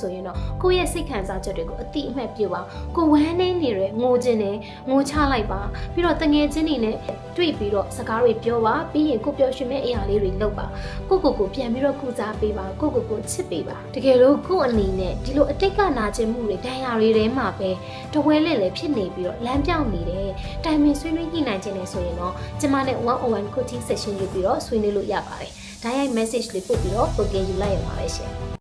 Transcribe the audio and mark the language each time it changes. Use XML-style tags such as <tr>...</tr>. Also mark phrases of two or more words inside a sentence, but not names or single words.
<my>ဆိုရင်တော့ကိုယ့်ရဲ့စိတ်ခံစားချက်တွေကိုအတိအမှတ်ပြုပါကိုဝမ်းနေနေရငိုခြင်းနဲ့ငိုချလိုက်ပါပြီးတော့တငယ်ချင်းတွေနဲ့တွေ့ပြီးတော့စကားတွေပြောပါပြီးရင်ကိုပြောရှင်မဲ့အရာလေးတွေလုပ်ပါကိုပြန်ပြီးတော့ကုစားပေးပါကိုချစ်ပေးပါတကယ်လို့ကိုအနေနဲ့ဒီလိုအတိတ်ကနာကျင်မှုတွေတရားတွေထဲမှာပဲတဝဲလဲဖြစ်နေပြီးတော့လမ်းပြောင်းနေတယ်တိုင်ပင်ဆွေးနွေးညှိနှိုင်းခြင်းနဲ့ဆိုရင်တော့ကျမနဲ့</my> <en>one-on-one coaching session</en> <my>လုပ်ပြီးတော့ဆွေးနွေးလို့ရပါတယ်ဒါရိုက် message လေးပို့ပြီးတော့ booking ယူလိုက်ရပါပဲရှင်</my>